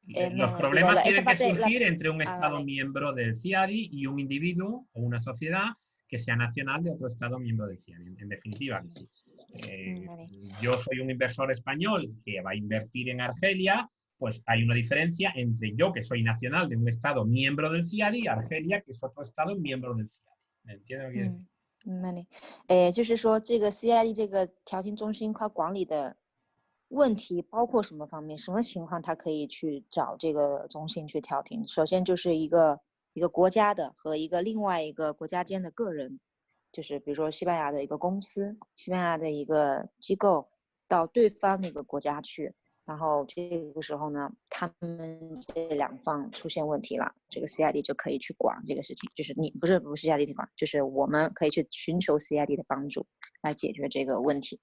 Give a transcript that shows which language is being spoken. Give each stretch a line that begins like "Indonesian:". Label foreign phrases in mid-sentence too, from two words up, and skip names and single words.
Spanish: Los problemas tienen que surgir entre un Estado miembro del CIADI y un individuo o una sociedad que sea nacional de otro Estado miembro del CIADI. En definitiva, que sí. Yo soy un inversor español que va a invertir en Argelia, pues hay una diferencia entre yo, que soy nacional de un Estado miembro del CIADI, y Argelia, que es otro Estado miembro del CIADI. ¿Me entiendes lo que quiero decir?
Chinese: 就是说这个 CID 这个调停中心它管理的问题包括什么方面？什么情况它可以去找这个中心去调停？首先就是一个国家的和另外一个国家间的个人，就是比如说西班牙的一个公司、西班牙的一个机构到对方那个国家去，然后这个时候呢，他们这两方出现问题了，这个 CID 就可以去管这个事情，就是你不是 CID 地方，就是我们可以去寻求 CID 的帮助来解决这个问题。